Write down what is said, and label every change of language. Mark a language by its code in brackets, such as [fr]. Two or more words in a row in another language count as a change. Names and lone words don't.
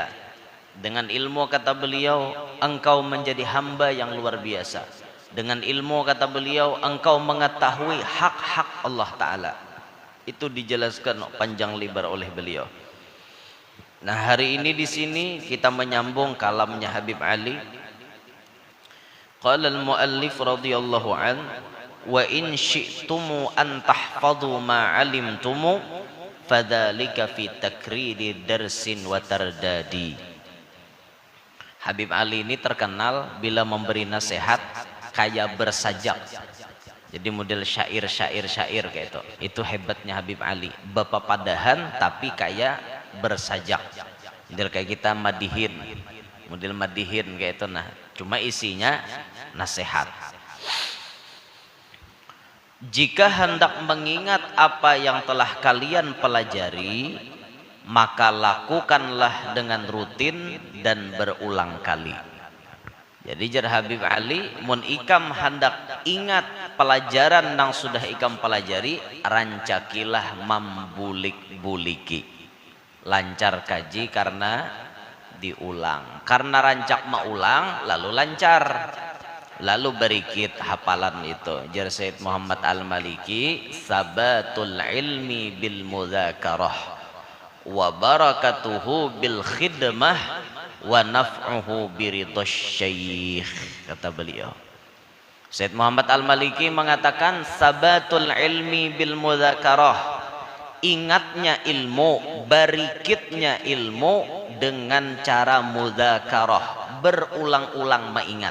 [id] Dengan ilmu kata beliau engkau menjadi hamba yang luar biasa. Dengan ilmu kata beliau engkau mengetahui hak-hak Allah Ta'ala. Itu dijelaskan panjang lebar oleh beliau. Nah, hari ini di sini kita menyambung kalamnya Habib Ali. [ar] قال المؤلف رضي الله عن وإن شئتم أن تحفظوا ما علمتم فذلك في تكرار درس وترداد. [id] Habib Ali ini terkenal bila memberi nasihat kayak bersajak. Jadi model syair kayak itu. Itu hebatnya Habib Ali. [bjn] Bapak padahan tapi kayak bersajak. [id] Model kayak kita madihin. Model madihin kayak itu. Nah, cuma isinya nasihat. Jika hendak mengingat apa yang telah kalian pelajari, maka lakukanlah dengan rutin dan berulang kali. [bjn] Jadi jar Habib Ali mun ikam hendak ingat pelajaran yang sudah ikam pelajari, rancakilah mambulik-buliki. Lancar kaji karena diulang. Karena rancak maulang lalu lancar. Lalu berikit hafalan itu. [ar] Jar Said Muhammad Al-Maliki, ثبات العلم بالمذاكرة وبركته بالخدمة ونفعه برضا الشيخ, [id] kata beliau. Said Muhammad Al-Maliki mengatakan [ar] ثبات العلم بالمذاكرة, [id] ingatnya ilmu, barikitnya ilmu dengan cara mudzakarah, berulang-ulang mengingat.